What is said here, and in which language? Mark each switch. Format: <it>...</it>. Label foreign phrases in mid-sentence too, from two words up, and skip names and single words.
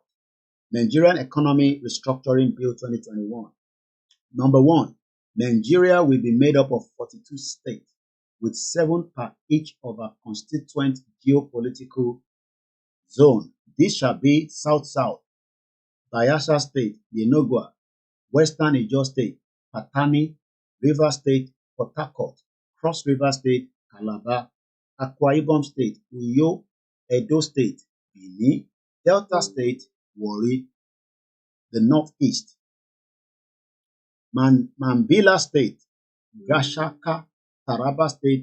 <en>Nigerian Economy Restructuring Bill 2021. Number 1, Nigeria will be made up of 42 states with 7 per each of our constituent geopolitical zone. This shall be South-South, Bayelsa State, Yenogwa, Western Ijaw State, Patani, River State, Port Harcourt, Cross River State, Calabar, Akwa Ibom State, Uyo, Edo State, Benin, Delta State, Warri, the Northeast, Mambila State, Gashaka, Taraba State,</en>